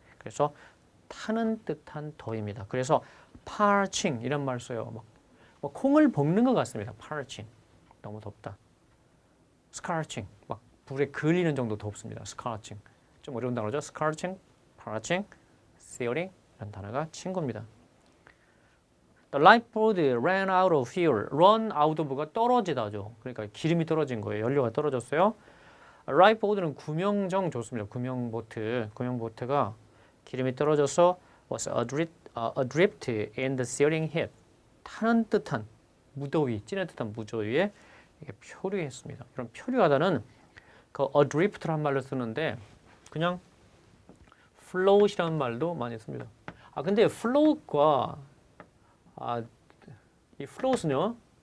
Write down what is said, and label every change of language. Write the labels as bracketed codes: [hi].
[ko] 그래서 타는 듯한 더위입니다. 그래서 parching 이런 말 써요. 막 콩을 볶는 것 같습니다. parching. 너무 덥다. scorching. 막 불에 그을리는 정도 덥습니다. scorching. 좀 어려운 단어죠. scorching, parching, searing 이런 단어가 친구입니다. [en] The lifeboat ran out of fuel. run out of가 [ko] 떨어지다죠. 그러니까 기름이 떨어진 거예요. 연료가 떨어졌어요. lifeboat는 구명정 좋습니다. 구명보트가 기름이 떨어져서 [en] was adrift in the searing heat. [ko] 타는 듯한 무더위, 찌는 듯한 무더위에 이게 표류했습니다. 그럼 표류하다는 그 adrift란 말을 쓰는데 그냥 float이라는 말도 많이 씁니다. 근데 float과 이 float은요.